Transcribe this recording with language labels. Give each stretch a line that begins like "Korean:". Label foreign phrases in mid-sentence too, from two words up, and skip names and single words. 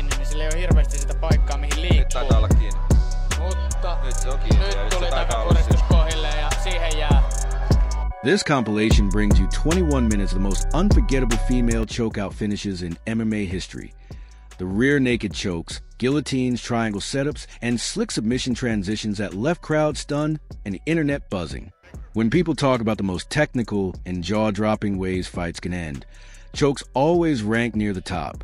Finnish: Nyt taitaa olla kiinni. Mutta nyt se on kiinni. Nyt tuli takapuristus kohille ja siihen jää.
English: This compilation brings you 21 minutes of the most unforgettable female chokeout finishes in MMA history. The rear naked chokes, guillotines, triangle setups, and slick submission transitions that left crowds stunned and the internet buzzing. When people talk about the most technical and jaw-dropping ways fights can end, chokes always rank near the top.